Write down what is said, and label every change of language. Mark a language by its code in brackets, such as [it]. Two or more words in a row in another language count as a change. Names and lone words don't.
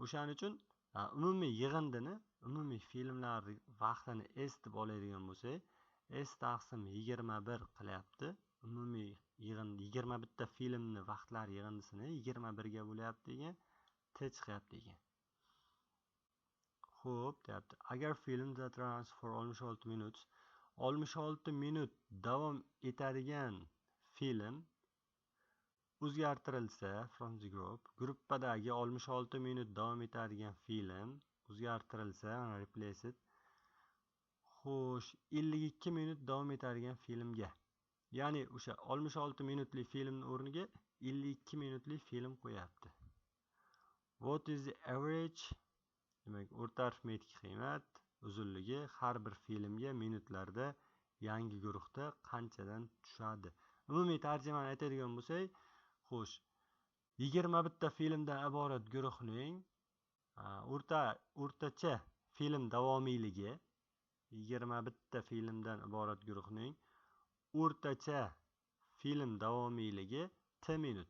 [uz] O'shaning uchun umumiy yig'indini, umumiy filmlar vaqtini S deb oladigan bo'lsak, S taqsim 21 qilyapti. Umumiy yig'in 21 ta filmni vaqtlar yig'indisini 21 ga bo'lyapti degan, T chiqyapti degan. Xo'p, deyapti. Agar [en] film that runs for 66 minutes [uz] 66 minut davom etadigan film o'zgartirilsa [en] from the group, [uz] gruppadagi 66 minut davom etadigan film o'zgartirilsa, replaced. Xo'sh, 52 minut davom etadigan filmga. Ya'ni o'sha 66 minutli filmning o'rniga 52 minutli film qo'yapti. [en] What is the average? [uz] Demak, o'rta arifmetik qiymat uzunligi har bir filmga minutlarda yangi guruhda qanchadan tushadi? Umumiy tarjimani aytadigan bo'lsak, xo'sh, 21 ta filmdan iborat guruhning o'rtacha film davomiyligi 21 ta filmdan iborat guruhning o'rtacha film davomiyligi T minut.